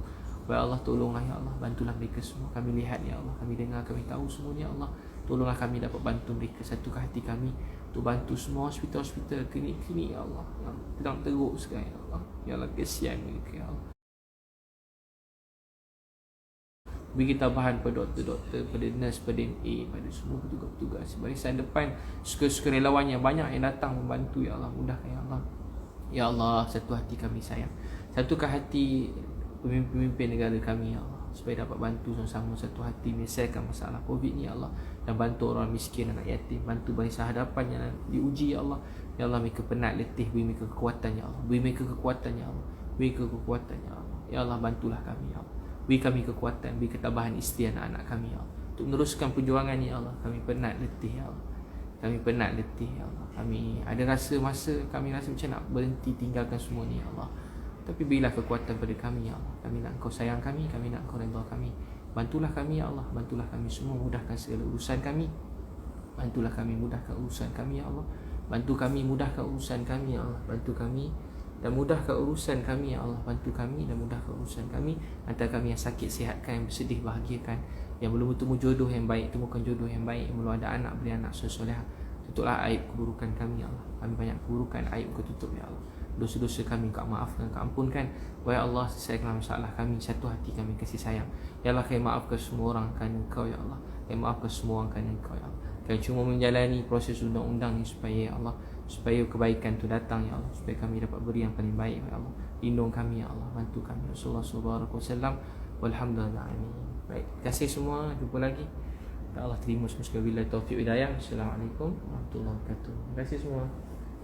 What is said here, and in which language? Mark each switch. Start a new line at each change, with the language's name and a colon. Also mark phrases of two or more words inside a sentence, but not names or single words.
Malay: Ya Allah, tolonglah ya Allah, bantulah mereka semua. Kami lihat ya Allah, kami dengar, kami tahu semuanya ya Allah. Tolonglah kami dapat bantu mereka, satukan hati kami untuk bantu semua hospital-hospital, klinik-klinik ya Allah yang sedang teruk sekarang ya Allah. Ya Allah, kesian mereka ya Allah. Beri ketabahan pada doktor-doktor, pada nurse, pada MA, pada semua petugas-petugas barisan depan, sukarelawan yang banyak yang datang membantu ya Allah. Mudahkan ya Allah. Ya Allah, satu hati kami sayang, satukan hati pemimpin negara kami ya Allah, supaya dapat bantu sama-sama satu hati menyelesaikan masalah COVID ni ya Allah, dan bantu orang miskin, anak yatim, bantu barisan hadapan yang diuji ya Allah. Ya Allah, mereka penat, letih, beri mereka kekuatan ya Allah, beri mereka kekuatan ya Allah, beri kekuatan ya Allah. Ya Allah, bantulah kami ya Allah, beri kami kekuatan, beri ketabahan isteri, anak-anak kami ya Allah. untuk meneruskan perjuangan ni ya Allah. Kami penat letih ya Allah. Kami penat letih ya Allah. Kami ada rasa masa kami rasa macam nak berhenti tinggalkan semua ni ya Allah. Tapi berilah kekuatan pada kami ya Allah. Kami nak Engkau sayang kami nak Engkau redha kami. Bantulah kami ya Allah. Bantulah kami semua, mudahkan segala urusan kami. Bantulah kami mudahkan urusan kami ya Allah. Bantu kami mudahkan urusan kami ya Allah. Bantu kami dan mudahkan urusan kami ya Allah. Bantu kami dan mudahkan urusan kami. Antara kami yang sakit sihatkan, yang bersedih bahagiakan, yang belum bertemu jodoh yang baik temukan jodoh yang baik, yang belum ada anak beri anak soleh. Tutuplah aib keburukan kami ya Allah. Kami banyak keburukan, aib Kau tutup ya Allah. Dosa-dosa kami Kau maafkan, Kau ampunkan. Wahai Allah, selesaikanlah masalah kami, satu hati kami kasih sayang. Ya Allah, Kau maafkan semua orang kerana Kau ya Allah. Kau maafkan semua orang kerana Kau ya Allah. Kau cuma menjalani proses undang-undang ni supaya ya Allah, supaya kebaikan tu datang ya Allah, supaya kami dapat beri yang paling baik ya Allah. Lindung kami ya Allah, bantu kami. Rasulullah SAW. Walhamdulillah. Baik, terima kasih semua. Jumpa lagi. Ya Allah terima semua sekali. Bila taufiq hidayah.
Arabic: السلام عليكم ورحمة الله وبركاته.
Malay: Terima kasih semua.